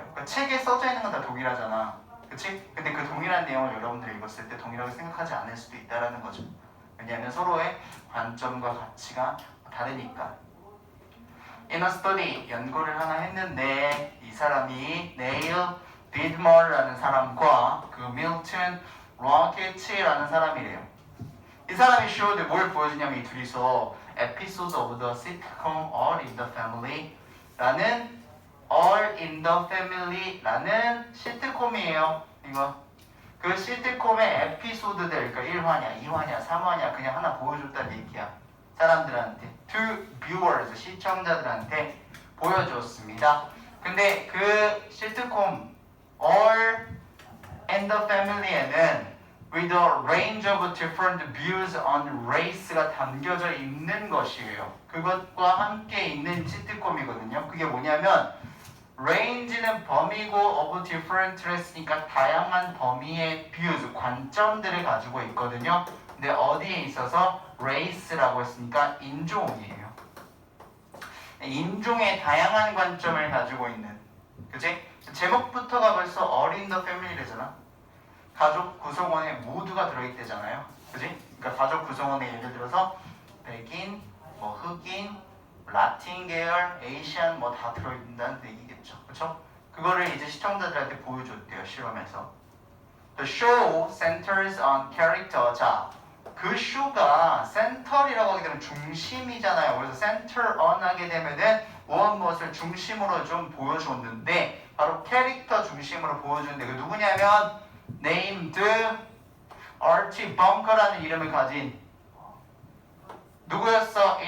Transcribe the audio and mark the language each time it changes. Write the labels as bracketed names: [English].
[Korean] 그러니까 책에 써져 있는 건 다 동일하잖아. 그치? 근데 그 동일한 내용을 여러분들이 읽었을 때 동일하게 생각하지 않을 수도 있다는 거죠. 왜냐하면 서로의 관점과 가치가 다르니까. [English] In a study, [Korean] 연구를 하나 했는데 이 사람이 네일 디드머라는 사람과 그 밀튼 로켓이라는 사람이래요. 이 사람이 showed 뭘 보여주냐면 이 둘이서 [English] episodes of the sitcom All in the Family [Korean] 라는 All in the Family 라는 시트콤이에요. 이거 그 시트콤의 에피소드들, 그러니까 1화냐 2화냐 3화냐 그냥 하나 보여줬다는 얘기야. 사람들한테, [English] to viewers, [Korean] 시청자들한테 보여줬습니다. 근데 그 시트콤 All in the Family에는 [English] with a range of different views on race [Korean] 가 담겨져 있는 것이에요. 그것과 함께 있는 시트콤이거든요. 그게 뭐냐면 range는 범위고 of different race니까 다양한 범위의 views, 관점들을 가지고 있거든요. 근데 어디에 있어서 race라고 했으니까 인종이에요. 인종의 다양한 관점을 가지고 있는, 그치? 제목부터가 벌써 All in the Family래잖아. 가족 구성원에 모두가 들어있대잖아요. 그치? 그러니까 가족 구성원에 예를 들어서 백인, 뭐 흑인, 라틴 계열, 에이시안 뭐 다 들어있다는 얘기겠죠. 그쵸? 그거를 이제 시청자들한테 보여줬대요. 실험에서. [English] The show centers on character. [Korean] 자, 그 쇼가 센터리라고 하게 되면 중심이잖아요. 그래서 center on 하게 되면은 무엇을 중심으로 좀 보여줬는데 바로 캐릭터 중심으로 보여주는데 그 누구냐면 named Archie Bunker라는 이름을 가진 누구였어?